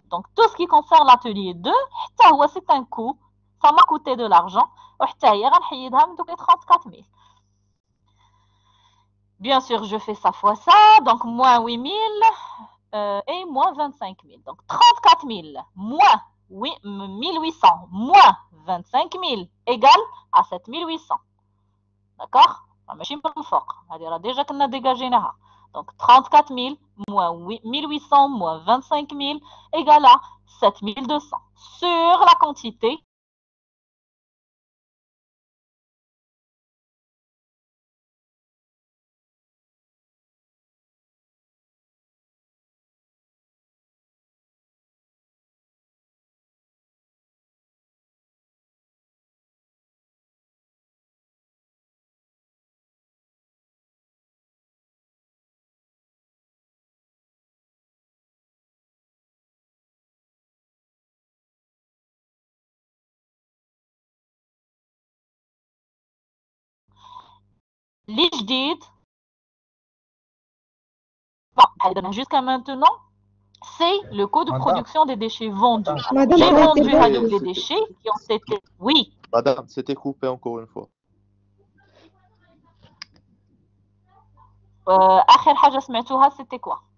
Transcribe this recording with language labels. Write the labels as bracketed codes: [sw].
[fr] Donc tout ce qui concerne l'atelier 2, c'est un coût, ça m'a coûté de l'argent, et غنحيدها من دوك 34 000. Bien sûr, je fais ça fois ça, donc moins 8 000 et moins 25 000. Donc 34 000 moins 1800 moins 25 000 égale à 7 800. D'accord? [ar] ماشي من الفوق هذه راه ديجا كنا ديجاجيناها. [fr] Donc 34 000 moins 1800 moins 25 000 égale à 7 200 sur la quantité. Les جديد jusqu'à maintenant, c'est le coût de production des déchets vendus. J'ai vendu avec les déchets qui ont été... Oui. Madame, c'était coupé encore une fois. [ar] آخر حاجة سمعتوها c'était quoi?